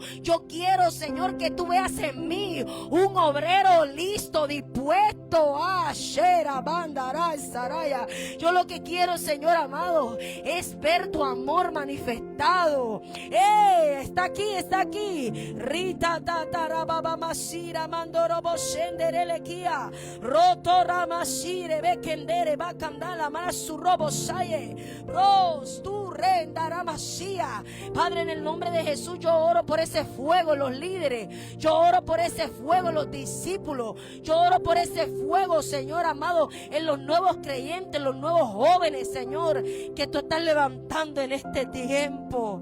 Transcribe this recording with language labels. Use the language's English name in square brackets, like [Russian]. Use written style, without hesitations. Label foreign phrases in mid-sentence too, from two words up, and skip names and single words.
[Spanish] Yo quiero, Señor, que tú veas en mí un obrero listo, dispuesto a Shera Bandara Saraya. Yo lo que quiero, Señor amado, es ver tu amor manifestado. Está aquí. Rita tatarababa masira mandorobo shenderelekia. Roto ramasire bekendere bakandala masurobo saye. Ros tu rendaramasía. Padre, en el nombre de Jesús, yo oro por ese fuego en los líderes. Yo oro por ese fuego en los discípulos. Yo oro por ese fuego, Señor amado, en los nuevos creyentes, los nuevos jóvenes, Señor, que tú estás levantando en este tiempo.